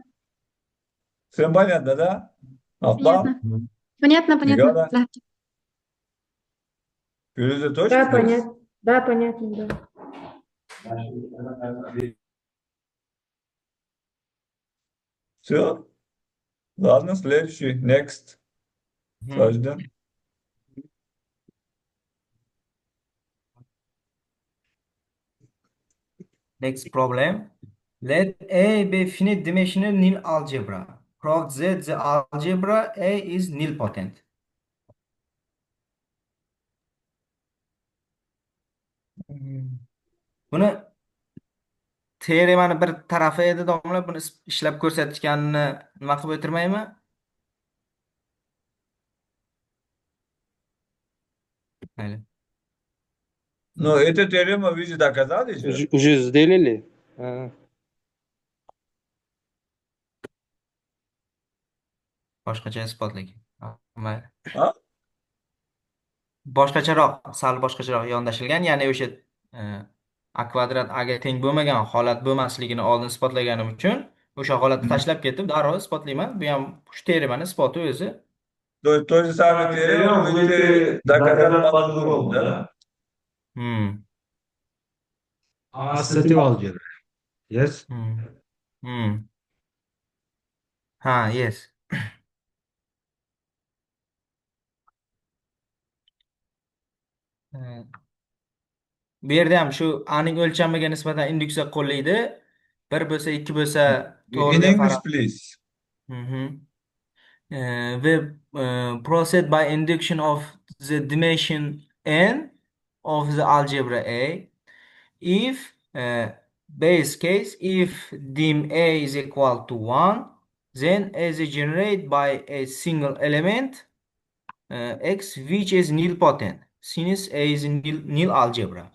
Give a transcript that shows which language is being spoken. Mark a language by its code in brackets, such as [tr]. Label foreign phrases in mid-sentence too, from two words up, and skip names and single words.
[ru] Всем понятно, да? Афпа, Понятно. Понятно, понятно. Мигада, Да. Фируза Да, точно здесь? понятно. Да, понятно, да. Все. Ладно, следующий. Next. Mhm. Сажда. [en] Next problem. Let A be finite dimensional nil algebra. Prove that the algebra A is nilpotent. [uz] Buni teoremani bir tarafi edi domla, buni ishlab ko'rsatishganini nima qilib o'tirmaymi? Mayli. [ru] Ну, эту теорему вы же доказали же. Уже сделали? А, [uz] Boshqacha isbotlik. Mayli. [ru] А? [uz] Sal boshqacharoq yondashilgan, ya'ni o'sha e, a kvadrat a ga teng bo'lmagan holat bo'lmasligini oldin isbotlaganim uchun o'sha holatni tashlab ketib darrov isbotlayman. Bu ham shu teoremani isboti o'zi. [ru] То же самое теорему будете доказать по-другому, да? Hmm. [en] Associative algebra. Yes. Hmm. Hmm. Ha, yes. E, [uz] Bu yerda ham shu a'ning o'lchamiga nisbatan induksiya qo'llaydi. Bir bo'lsa, ikki bo'lsa [en] In [uz] to'g'riga [en] English, [uz] qarab. [en] please. Mhm. We proceed by induction of the dimension n of the algebra A. If base case, if dim A is equal to 1, then A is generated by a single element x which is nilpotent since A is nil algebra.